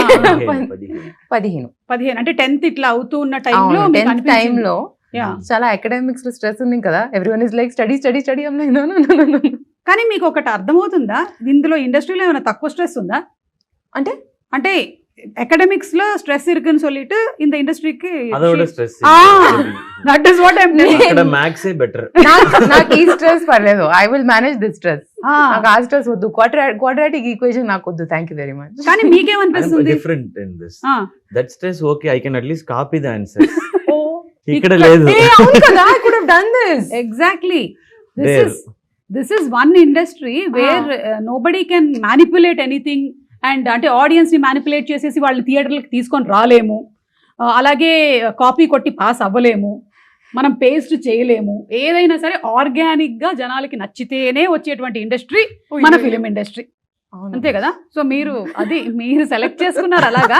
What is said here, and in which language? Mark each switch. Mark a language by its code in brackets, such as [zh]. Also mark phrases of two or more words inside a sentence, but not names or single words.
[te] Ah. 15 అంటే 10th ఇట్లా అవుతూ ఉన్న టైంలో టైంలో చాలా అకాడమిక్స్ లో స్ట్రెస్ ఉంది కదా. [en] Everyone is like study study study. [te] కానీ మీకు ఒకటి అర్థమవుతుందా, ఇందులో ఇండస్ట్రీలో ఏమైనా తక్కువ స్ట్రెస్ ఉందా? అంటే అంటే అకాడమిక్స్ లో స్ట్రెస్ [ta] இருக்குன்னு சொல்லிட்டு இந்த [te] ఇండస్ట్రీకి అదొక stress. [en] That is what I am telling. [te] అక్కడ మ్యాథ్స్ ఏ బెటర్. నాకు ఈ స్ట్రెస్ పర్లేదు. [en] I will manage this stress. [te] నాకు ఆ స్ట్రెస్ వద్దు. [en] Quadratic equation [te] నాకు వద్దు. [en] Thank you very much. [te] కానీ మీకేమనిపిస్తుంది? [en] Different in this. That stress okay, I can atleast copy the answers. [te] ఇక్కడ ఇక్కడ లేదు. అవును కదా, [en] I could have done this. ఎగ్జాక్ట్లీ. There. This is one industry where nobody can manipulate anything. [te] అండ్ అంటే ఆడియన్స్ ని మ్యానిపులేట్ చేసేసి వాళ్ళని థియేటర్లకు తీసుకొని రాలేము, అలాగే కాపీ కొట్టి పాస్ అవ్వలేము, మనం పేస్ట్ చేయలేము. ఏదైనా సరే ఆర్గానిక్ గా జనాలకి నచ్చితేనే వచ్చేటువంటి ఇండస్ట్రీ మన [en] film industry. [te] అంతే కదా. సో మీరు సెలెక్ట్ చేసుకున్నారు అలాగా.